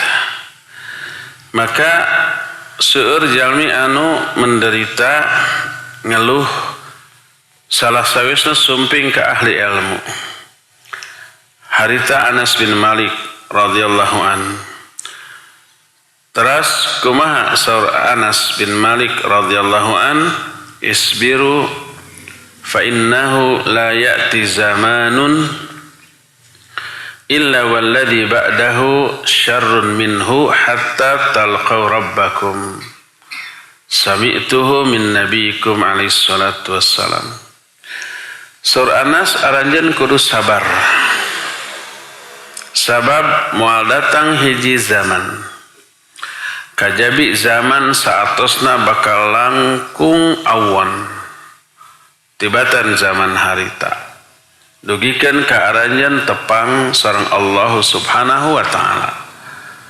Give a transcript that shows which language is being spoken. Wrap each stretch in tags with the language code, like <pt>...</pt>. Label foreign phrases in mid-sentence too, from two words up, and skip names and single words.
<su>Maka seueur jalmi anu menderita ngeluh salah sawisna sumping ke ahli ilmu. Harita Anas bin Malik</su> <ar>رضي الله عنه.</ar> <su>Teras kumaha saur</su> <ar>Anas bin Malik رضي الله عنه، اصبروا فإنه لا يأتي زمان إلا والذي بعده شر منه حتى تلقوا ربكم سمعته من نبيكم عليه الصلاة والسلام.</ar> <su>Sur Anas aranjeun kudu sabar. Sabab moal datang hiji zaman. Kajabi zaman saatosna bakal langkung awan. Tibatan zaman harita. Dugikeun ka aranjeun tepang sareng</su> <ar>الله سبحانه وتعالى.</ar>